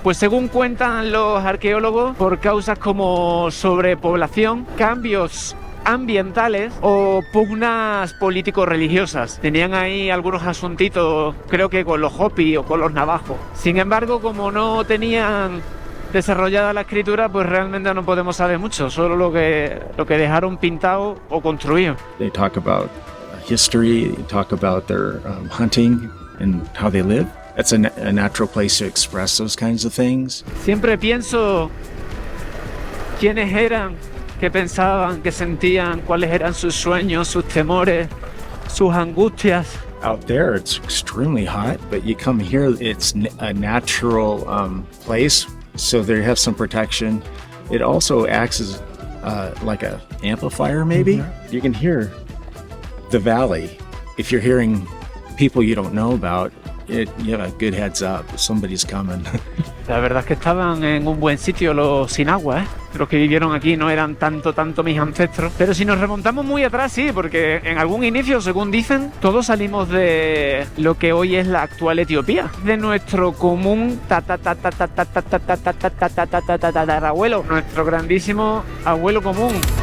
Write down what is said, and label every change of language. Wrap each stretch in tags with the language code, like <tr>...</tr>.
<es>Pues según cuentan los arqueólogos, por causas como sobrepoblación, cambios ambientales o pugnas político-religiosas. Tenían ahí algunos asuntitos, creo que con los Hopi o con los navajos. Sin embargo, como no tenían desarrollada la escritura, pues realmente no podemos saber mucho, solo lo que dejaron pintado o construido.</es> <en>They talk about history, they talk about their hunting and how they live. That's a natural place to express those kinds of things.</en> <es>Siempre pienso quiénes eran, qué pensaban, qué sentían, cuáles eran sus sueños, sus temores, sus angustias.</es> <en>Out there, it's extremely hot, but you come here, it's a natural place, so they have some protection. It also acts as like a amplifier, maybe. Mm-hmm. You can hear the valley. If you're hearing people you don't know about, you have a good heads up. Somebody's coming.</en> <es>La verdad es que estaban en un buen sitio los Sinagua, ¿eh? Los que vivieron aquí no eran tanto mis ancestros. Pero si nos remontamos muy atrás, sí, porque en algún inicio, según dicen, todos salimos de lo que hoy es la actual Etiopía, de nuestro común tatarabuelo, nuestro grandísimo abuelo común.</es>